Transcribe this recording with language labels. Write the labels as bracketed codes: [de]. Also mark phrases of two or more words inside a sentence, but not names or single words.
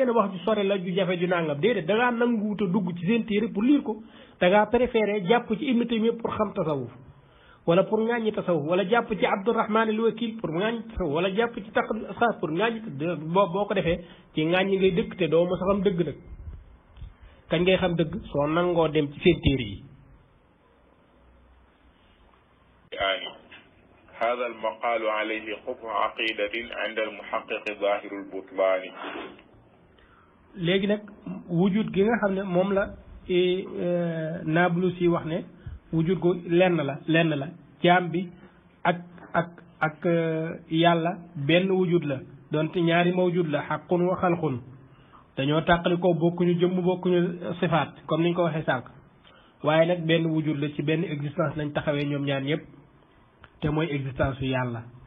[wo] ne wax ju sore la ju jafe ju nangam déedéet da ngaa nanguwut a dugg ci seen téere [fr] pour lire [wo] ko da ngaa préféré jàpp ci Ibn Taymiyya pour xam tasawuf wala pour ŋàññi tasawuf wala jàpp ci Abdurrahman al-Wakil pour ŋàññi tasawuf wala jàpp ci Taqrib al-Asxaar pour ŋàññi boo ko defee ci ŋàññi ngay dëkk te doo mos a xam dëgg nag kañ ngay xam dëgg soo nangoo dem ci seen téere yi. [ar] هذا المقال عليه قبح عقيدة عند المحقق ظاهر البطلان [wo] léegi nag wujud gi nga xam ne moom la Naabulusi wax ne wujud ko lenn la jaam bi ak yàlla benn wujud la donte ñaari mawjud la [ar] حق وخلق [wo] dañoo tàqali ko bokkuñu jëmm bokkuñu sifaat comme niñ ko waxee sànq waaye nag benn wujud la ci benn existence lañ taxawee ñoom ñaar ñëpp te mooy existence yu yàlla